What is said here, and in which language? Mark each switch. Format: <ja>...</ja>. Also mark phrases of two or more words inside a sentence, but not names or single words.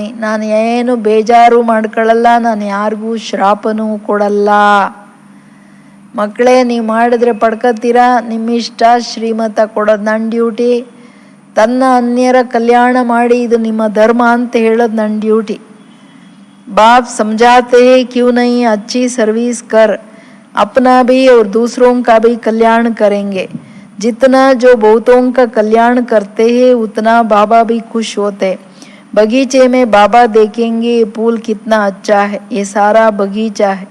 <kn>ನಾನು ಏನು ಬೇಜಾರು ಮಾಡ್ಕೊಳ್ಳಲ್ಲ, ನಾನು ಯಾರಿಗೂ ಶ್ರಾಪನೂ ಕೊಡಲ್ಲ. ಮಕ್ಕಳೇ, ನೀವು ಮಾಡಿದ್ರೆ ಪಡ್ಕೋತೀರಾ, ನಿಮ್ಮಿಷ್ಟ. ಶ್ರೀಮತ ಕೊಡೋದು ನನ್ನ ಡ್ಯೂಟಿ. ತನ್ನ ಅನ್ಯರ ಕಲ್ಯಾಣ ಮಾಡಿ ಇದು ನಿಮ್ಮ ಧರ್ಮ ಅಂತ ಹೇಳೋದು ನನ್ನ ಡ್ಯೂಟಿ.</kn> <hi>बाप समझाते हैं क्यों नहीं अच्छी सर्विस कर, अपना भी और दूसरों का भी कल्याण करेंगे. जितना जो बहुतों का कल्याण करते हैं उतना बाबा भी खुश होते. बगीचे में बाबा देखेंगे ये फूल कितना अच्छा है, ये सारा बगीचा है.</hi>